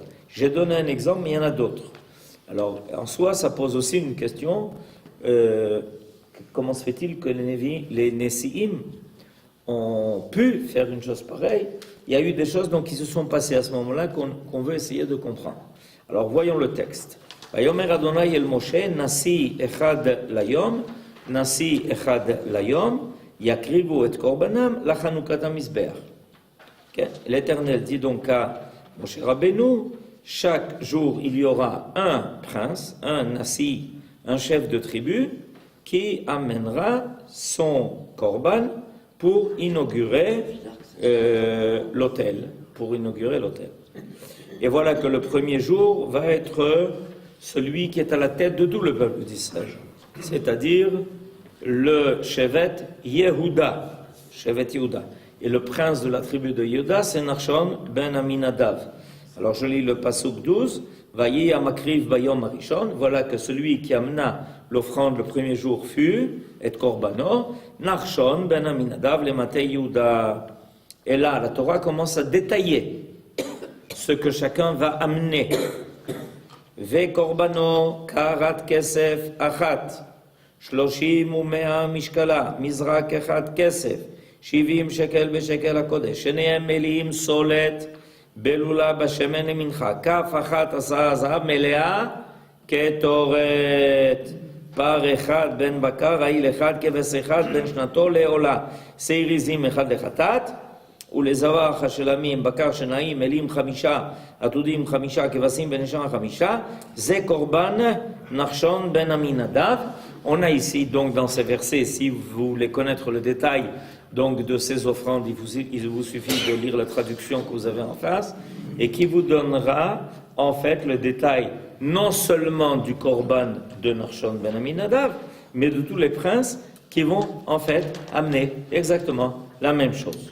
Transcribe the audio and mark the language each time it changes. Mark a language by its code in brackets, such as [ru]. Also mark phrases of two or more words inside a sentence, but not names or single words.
[fr] J'ai donné un exemple, mais il y en a d'autres. Alors, en soi, ça pose aussi une question. Comment se fait-il que les Nessiim ont pu faire une chose pareille? Il y a eu des choses donc, qui se sont passées à ce moment-là qu'on veut essayer de comprendre. Alors, voyons le texte. [he] ויאמר אדוני אל משה, נשיא אחד ליום, נשיא אחד ליום, יקריבו את קורבנם לחנוכת המזבח. [fr] Okay? L'Éternel dit donc à Moshe Rabbeinu, chaque jour il y aura un prince, un nasi, un chef de tribu, qui amènera son korban pour inaugurer l'autel. Et voilà que le premier jour va être celui qui est à la tête de tout le peuple d'Israël, c'est-à-dire le [he] שבט יהודה. [fr] Et le prince de la tribu de Yehuda, c'est Nachshon ben Aminadav. Alors je lis le pasuk 12, [he] ויהי המקריב ביום הראשון, [fr] voilà que celui qui amena l'offrande le premier jour fut, et korbano, Nachshon ben Aminadav [he] למטה יהודה. [fr] Et là, la Torah commence à détailler ce que chacun va amener. [he] וקורבנו קרת כסף אחת, 30 ו100 משקלה, מזרק אחד כסף, 70 שקל בשקל הקודש, שניהם מלאים סולת בלולה בשמן למנחה, כף אחת עשה זהב מלאה כתורת, פר אחד בן בקר, העיל אחד, כבש אחד בן שנתו לעולה, שעיר עזים אחד לחטאת, ולזבח השלמים, בקר שנעים, אלים 5, עתודים 5, כבשים ונשמה 5, זה קורבן נחשון בן עמינדב. [fr] On a ici donc dans ces versets, si vous voulez connaître le détail donc de ces offrandes, il vous suffit de lire la traduction que vous avez en face et qui vous donnera en fait le détail non seulement du korban de Nachshon ben Aminadav, mais de tous les princes qui vont en fait amener exactement la même chose.